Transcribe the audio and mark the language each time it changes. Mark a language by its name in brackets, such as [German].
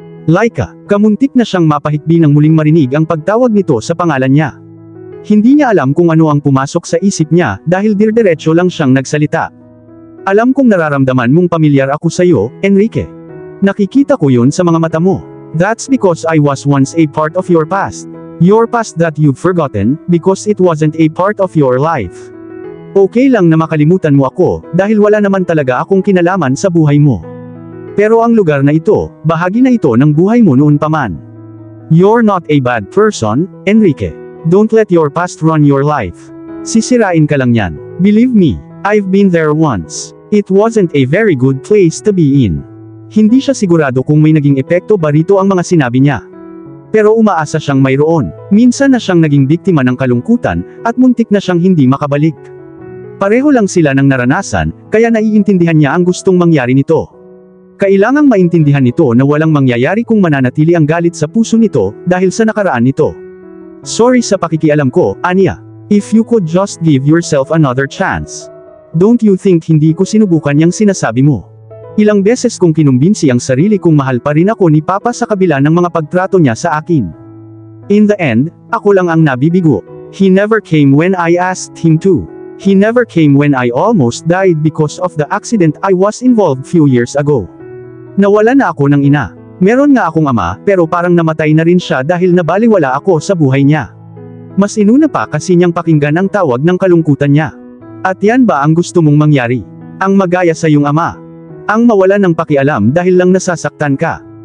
[Filipino] Laika, kamuntik na siyang mapahikbi nang muling marinig ang pagtawag nito sa pangalan niya. Hindi niya alam kung ano ang pumasok sa isip niya, dahil dirdiretso lang siyang nagsalita. Alam kong nararamdaman mong pamilyar ako sa iyo, Enrique. Nakikita ko yun sa mga mata mo. [English] That's because I was once a part of your past. Your past that you've forgotten, because it wasn't a part of your life. [Filipino] Okay lang na makalimutan mo ako, dahil wala naman talaga akong kinalaman sa buhay mo. Pero ang lugar na ito, bahagi na ito ng buhay mo noon pa man. [English] You're not a bad person, Enrique. Don't let your past run your life. [Filipino] Sisirain ka lang yan. [English] Believe me, I've been there once. It wasn't a very good place to be in. [Filipino] Hindi siya sigurado kung may naging epekto ba rito ang mga sinabi niya. Pero umaasa siyang mayroon. Minsan na siyang naging biktima ng kalungkutan, at muntik na siyang hindi makabalik. Pareho lang sila ng naranasan, kaya naiintindihan niya ang gustong mangyari nito. Kailangang maintindihan nito na walang mangyayari kung mananatili ang galit sa puso nito, dahil sa nakaraan nito. Sorry sa pakikialam ko, Anya. [English] If you could just give yourself another chance. Don't you think [Filipino] hindi ko sinubukan yang sinasabi mo? Ilang beses kong kinumbinsi ang sarili kong mahal pa rin ako ni Papa sa kabila ng mga pagtrato niya sa akin. [English] In the end, [Filipino] ako lang ang nabibigo. [English] He never came when I asked him to. He never came when I almost died because of the accident I was involved few years ago. [Filipino] Nawala na ako ng ina. Meron nga akong ama, pero parang namatay na rin siya dahil nabaliwala ako sa buhay niya. Mas inuna pa kasi niyang pakinggan ang tawag ng kalungkutan niya. At yan ba ang gusto mong mangyari? Ang magaya sa iyong ama? Ang mawala ng pakialam dahil lang nasasaktan ka?